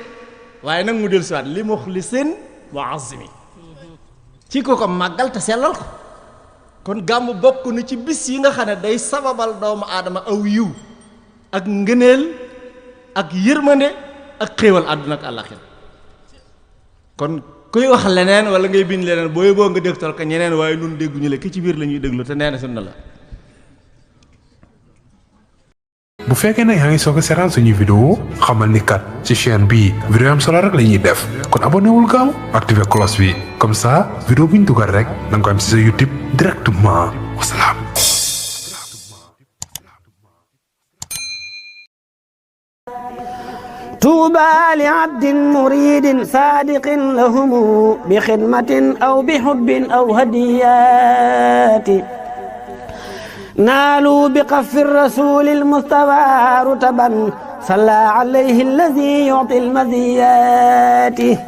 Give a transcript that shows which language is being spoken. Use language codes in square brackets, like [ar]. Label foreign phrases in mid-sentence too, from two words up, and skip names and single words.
[wo] waaye nag mu del siwaat li muxlisin muazzimi ci ko màggal te sellal ko kon gàmmu bokk na ci bis yi nga xam ne day sababal doomu aadama aw yiw ak ngëneel ak yërmande ak xéewal àdduna ak àllaxira kon kuy wax leneen wala ngay bind leneen booy boo nga dégtal ko ñeneen waaye nun dégguñu la ki ci biir la ñuy déglu te nee na sunna la bu fekkee ne yaa ngi soog a seetaan suñuy vidéo xamal ni kat ci chaîne bii vidéo am solo rek la ñuy def kon abonné wul gaaw activé cloche bi [fr] comme ça [wo] vidéo bu ñu dugal rek da nga ko am ci sa YouTube directement wasalaam. [ar] طوبى لعبد مريد صادق لهم بخدمة أو بحب أو هديات نالوا بقف الرسول المصطفى رتبا صلى عليه الذي يعطي المزيات